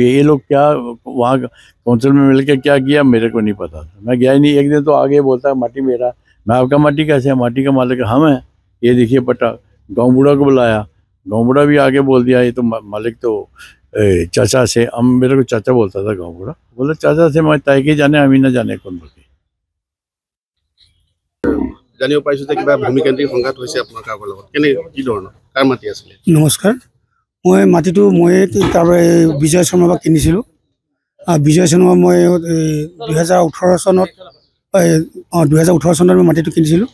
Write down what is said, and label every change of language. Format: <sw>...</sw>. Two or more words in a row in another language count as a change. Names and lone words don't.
<hi>ये लोग क्या वहाँ काउंसिल में मिलकर क्या किया मेरे को नहीं पता था, मैं गया ही नहीं। एक दिन तो आगे बोलता है माटी मेरा, मैं आपका माटी कैसे है, माटी का मालिक हम है, ये देखिए पट्टा। गाँव बूढ़ा को बुलाया, गाँव बूढ़ा भी आगे बोल दिया ये तो मालिक तो चाचा से, हम मेरे को चाचा बोलता था गाँव बूढ़ा, बोला चाचा से मैं तय के जाने, हम ही ना जाने कौन बोलते।</hi> <as>জানিব পাৰিছো যে কিবা ভূমিকেন্দ্ৰিক সংঘাত হৈছে আপোনাৰ কাৰোবাৰ লগত, কেনে কি ধৰণৰ, কাৰ মাটি আছিলে? নমস্কাৰ, মই মাটিটো তাৰপৰা বিজয় শৰ্মাৰ পৰা কিনিছিলোঁ। বিজয় শৰ্মা মই 2018 চনত 2018 চনত মই মাটিটো কিনিছিলোঁ।</as>